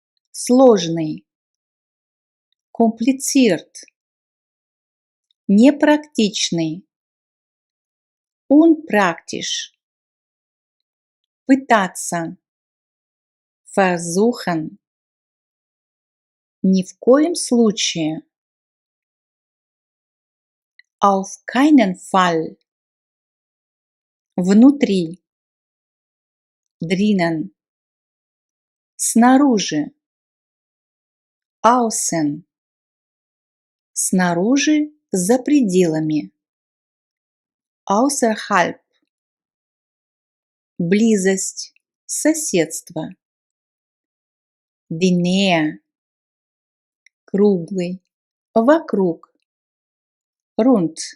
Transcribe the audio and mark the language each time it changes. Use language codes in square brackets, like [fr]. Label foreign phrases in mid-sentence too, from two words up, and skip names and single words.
[ru] Сложный. kompliziert, непрактичный, unpraktisch, пытаться, versuchen, ни в коем случае, [de] auf keinen Fall, [ru] внутри, drinnen, снаружи, außen, снаружи, за пределами, außerhalb, близость, соседство, [de] die Nähe, [ru] круглый, вокруг, rund,